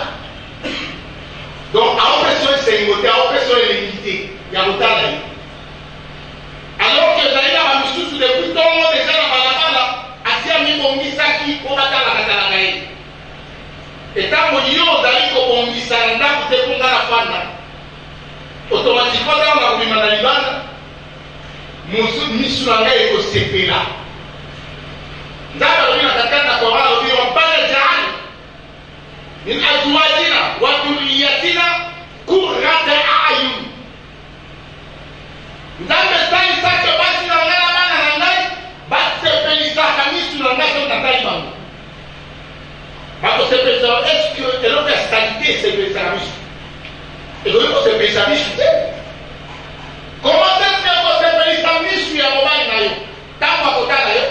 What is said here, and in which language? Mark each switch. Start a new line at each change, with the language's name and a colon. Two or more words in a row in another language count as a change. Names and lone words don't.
Lingala: Donc aopeso esengo te aopeso elengi te ya kotala ye,
French: alors que
Lingala: ezali na bamisusu depuis ntongo deja na balabala asia mibongisaki mpo batalakatalaka ye. Etango yo ozali kobongisa na ndako te mpo nga na fanda automatiquement ntango na kobima na libanda misu na ngai ekosepela. Nzambe alobi na kati na Koran alobi
Arabic: ربنا جعل من أزواجنا وذرياتنا قرة أعين.
Lingala: Nzambe esalisaki basi na ngai na bana na ngai basepelisaka misu na ngai soki natali bango. Bakosepelisa
French: est-ce que
Lingala: eloko ya qualité esepelisaka misu? Ekoki kosepelisa misu te.
French: Comment est-ce que
Lingala: kosepelisa misu ya mobali na yo ntango akotala yo?